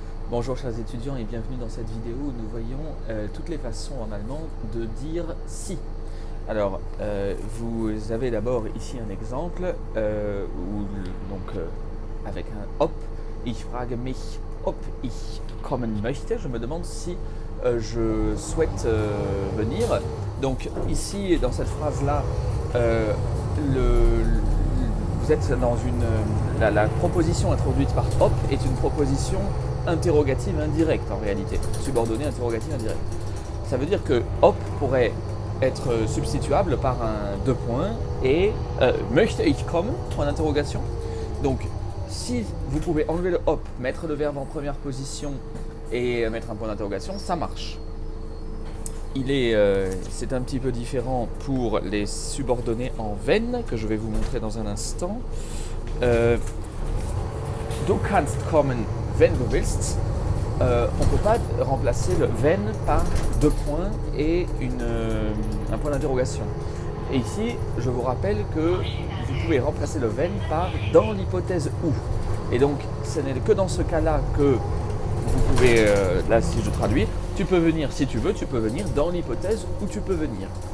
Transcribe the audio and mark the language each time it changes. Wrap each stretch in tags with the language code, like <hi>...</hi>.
<fr>Bonjour chers étudiants et bienvenue dans cette vidéo où nous voyons toutes les façons en allemand de dire si. Alors, vous avez d'abord ici un exemple avec un ob.</fr> <de>Ich frage mich, ob ich kommen möchte.</de> <fr>Je me demande si je souhaite venir. Donc ici, dans cette phrase-là, vous êtes dans la proposition introduite par op est une proposition interrogative indirecte en réalité, subordonnée interrogative indirecte. Ça veut dire que op pourrait être substituable par un deux points et</fr> <de>möchte ich kommen,</de> <fr>point d'interrogation. Donc si vous pouvez enlever le op, mettre le verbe en première position et mettre un point d'interrogation, ça marche. C'est un petit peu différent pour les subordonnés en wenn, que je vais vous montrer dans un instant.</fr> <de>Du kannst kommen, wenn du willst.</de> <fr>On ne peut pas remplacer le wenn par deux points et un point d'interrogation. Et ici, je vous rappelle que vous pouvez remplacer le wenn par dans l'hypothèse où. Et donc, ce n'est que dans ce cas-là que vous pouvez, là si je traduis, tu peux venir si tu veux, tu peux venir dans l'hypothèse où tu peux venir.</fr>